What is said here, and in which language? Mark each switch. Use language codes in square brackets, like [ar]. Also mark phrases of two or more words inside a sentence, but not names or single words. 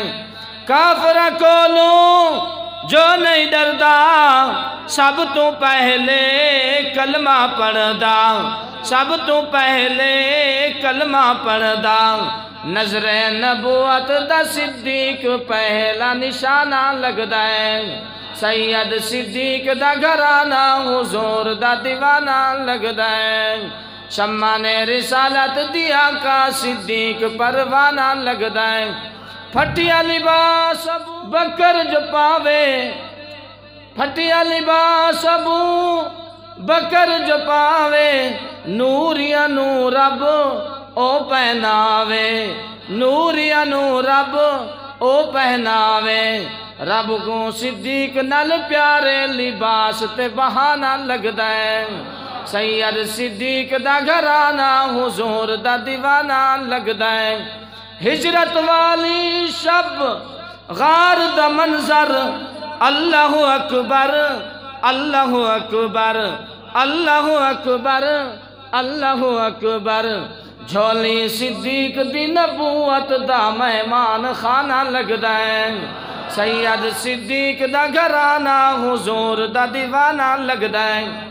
[pa] کافر کولوں جو نہیں ڈردا سب تو پہلے کلمہ پڑھدا، سب تو پہلے کلمہ پڑھدا، نظر نبوت دا صدیق پہلا نشانہ لگدا ہے، سید صدیق دا گھرانہ حضور دا دیوانہ لگدا ہے، شمع نے رسالت دیا کا صدیق پروانہ لگدا ہے۔ پھٹیا لباس ابو بکر جو پاوے، پھٹیا لباس ابو بکر جو پاوے، نور یا نور رب او پہناوے، نور یا نور رب او پہناوے، رب کو صدیق نال پیارے لباس تے بہانہ لگدا ہے، سید صدیق دا گھرانہ حضور دا دیوانہ لگدا ہے۔ ہجرت والی شب غار دا منظر، [ar] اللہ اکبر اللہ اکبر اللہ اکبر اللہ اکبر، [pa] جھولی صدیق دی نبوت دا مہمان خانہ لگدا ہے، سید صدیق دا گھرانہ حضور دا دیوانہ لگدا ہے۔